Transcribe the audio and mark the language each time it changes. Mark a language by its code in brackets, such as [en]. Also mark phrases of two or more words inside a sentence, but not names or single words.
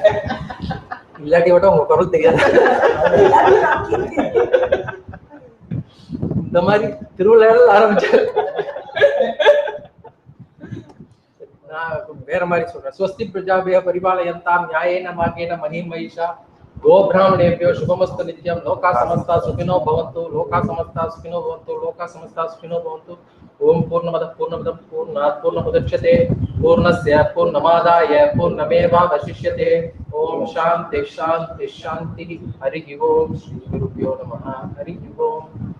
[ta] இல்லாட்டி விட உங்க குரல் தெரியாது. இந்த மாதிரி திருவிழாவில் ஆரம்பிச்சாரு. நான் வேற மாதிரி சொல்றேன். [sa] स्वस्ति प्रजाभ्यः परिपालयन्तां न्यायेन मार्गेण महीं महीशाः गोब्राह्मणेभ्यो शुभमस्तु नित्यं लोका समस्ता सुखिनो भवन्तु लोका समस्ता सुखिनो भवन्तु लोका समस्ता सुखिनो भवन्तु ओम पूर्णमदः पूर्णमिदं पूर्णात् पूर्णमुदच्यते पूर्णस्य पूर्णमादाय पूर्णमेवावशिष्यते ओम शान्ति शान्ति शान्तिः हरिः ओम श्री गुरुभ्यो नमः हरिः ओम।